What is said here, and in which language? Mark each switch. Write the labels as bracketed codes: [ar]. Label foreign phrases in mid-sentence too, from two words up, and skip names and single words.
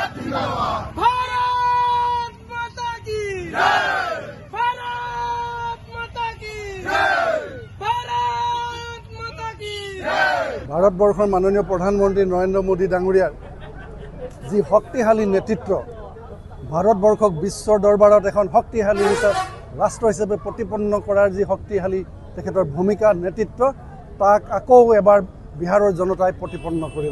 [hi] भारत माता की भारत माता की भारत माता की [as] ভাৰতবৰ্ষৰ মাননীয় প্ৰধানমন্ত্ৰী নৰেন্দ্ৰ মোদী ডাঙৰীয়াৰ যি শক্তিশালী নেতৃত্ব ভাৰতবৰ্ষক বিশ্বৰ দৰবাৰত এখন শক্তিশালী ৰাষ্ট্ৰ হিচাপে প্ৰতিপন্ন কৰাৰ যি শক্তিশালী তেখেতৰ ভূমিকা নেতৃত্ব তাক আকৌ এবাৰ বিহাৰৰ জনতাই প্ৰতিপন্ন কৰিলে।